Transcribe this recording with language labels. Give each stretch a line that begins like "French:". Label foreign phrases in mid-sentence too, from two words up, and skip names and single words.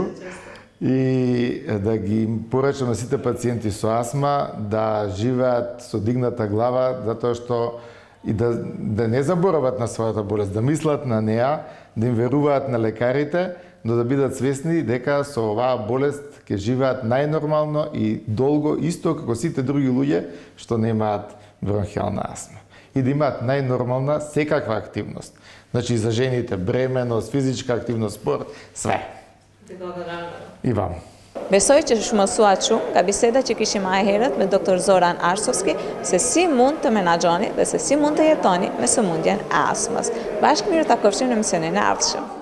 Macedonian: И да ги порачам на сите пациенти со астма да живеат со дигната глава, затоа што и да не заборават на својата болест, да мислат на неа, да им веруваат на лекарите, но да бидат свесни дека со оваа болест ќе живеат најнормално и долго, исто како сите други луѓе што немаат бронхиална астма. И да имаат најнормална секаква активност. Значи за жените бременост, физичка активност, спорт, све. И вам.
Albanian: Besoj që shumësuaçu nga biseda që kishim më herët me Dr. Zoran Arsovski se si mund të menaxhoni dhe se si mund të jetoni me sëmundjen e astmës. Bashkë mirë takofshim në emisionin e ardhshëm.